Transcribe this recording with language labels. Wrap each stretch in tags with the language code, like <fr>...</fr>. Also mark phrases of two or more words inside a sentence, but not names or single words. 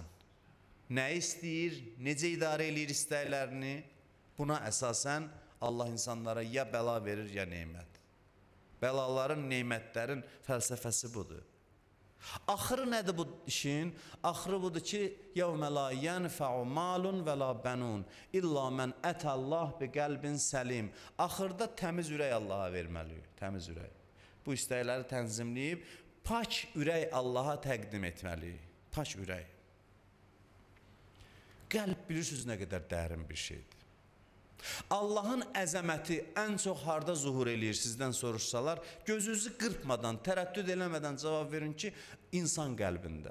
<az>Nə istəyir, necə idarə edir istəklərini? Buna əsasən Allah insanlara ya bəla verir, ya nemət. Bəlaların, nemətlərin fəlsəfəsi budur. Axırı nədir bu işin? Axırı budur ki,</az> <ar>يَوْمَ لَا يَنْفَعُ مَالٌ وَلَا بَنُونَ إِلَّا مَنْ أَتَى اللّٰهِ بِقَلْبٍ سَلِيمٍ.</ar> <az>Axırda təmiz ürək Allaha verməliyik, təmiz ürək. Bu istəkləri tənzimləyib, pak ürək Allaha təqdim etməliyik. Pak ürək. Qəlb bilirsiniz nə qədər dərin bir şeydir. Allahın əzəməti ən çox harda zuhur eləyir sizdən soruşsalar, gözünüzü qırpmadan, tərəddüd eləmədən cavab verin ki, insan qəlbində.</az>